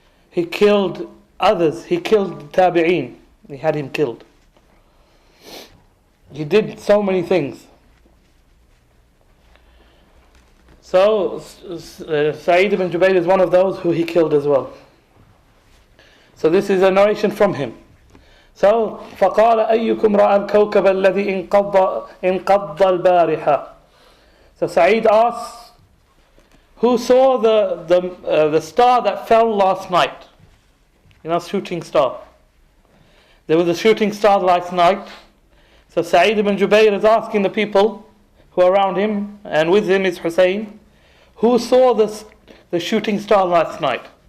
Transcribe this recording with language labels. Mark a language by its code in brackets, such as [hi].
[en] He killed others. He killed Tabi'een. He had him killed. He did so many things. So Sa'id ibn Jubayr is one of those who he killed as well. So this is a narration from him. [ar] So فقال أيكم رأى الكوكب الذي انقض البارحة. [en] So Sa'id asks, who saw the star that fell last night? You know, shooting star. There was a shooting star last night. So Sa'id ibn Jubayr is asking the people who are around him, and with him is Husayn, who saw the shooting star last night?